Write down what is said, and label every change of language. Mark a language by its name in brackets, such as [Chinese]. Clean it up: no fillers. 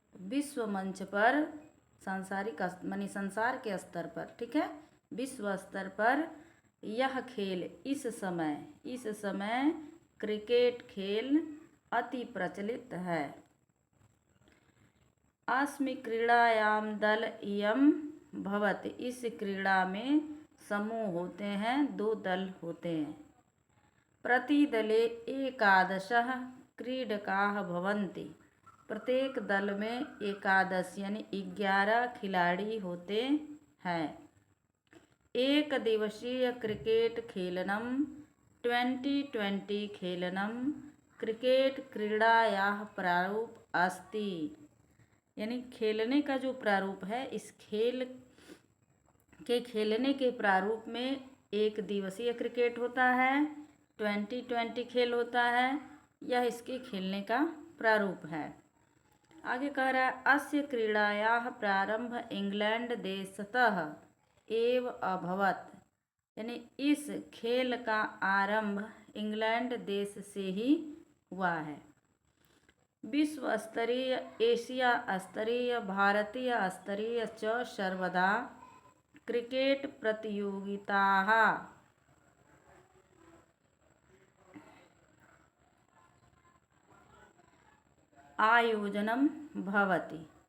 [Hindi] विश्व मंच पर सांसारिक मानी संसार के स्तर पर, ठीक है, विश्व स्तर पर यह खेल इस समय क्रिकेट खेल अति प्रचलित है। [Sanskrit] अस्मि क्रीड़ायाम दल इयम भवति। [Hindi] इस क्रीड़ा में समूह होते हैं, 2 दल होते हैं। [Sanskrit] प्रतिदले एकादशः क्रीडकाः भवन्ति। [Hindi] प्रत्येक दल में 11 यानी 11 खिलाड़ी होते हैं। [Sanskrit] एक दिवसीय क्रिकेट खेलनम 2020 खेलनम क्रिकेट क्रीड़ायाः प्रारूप अस्ति। [Hindi] यानी खेलने का जो प्रारूप है, इस खेल के खेलने के प्रारूप में 1 दिवसीय क्रिकेट होता है, 2020 खेल होता है। यह इसके खेलने का प्रारूप है। आगे कह रहा है [Sanskrit] अस्य क्रीड़ायाः प्रारंभ इंग्लैंड देशतः एव अभवत्। [Hindi] यानी इस खेल का आरंभ इंग्लैंड देश से ही हुआ है। [Sanskrit] विश्व स्तरीय, एशिया स्तरीय, भारतीय स्तरीय च सर्वदा क्रिकेट प्रतियोगिताः आयोजनम भवति।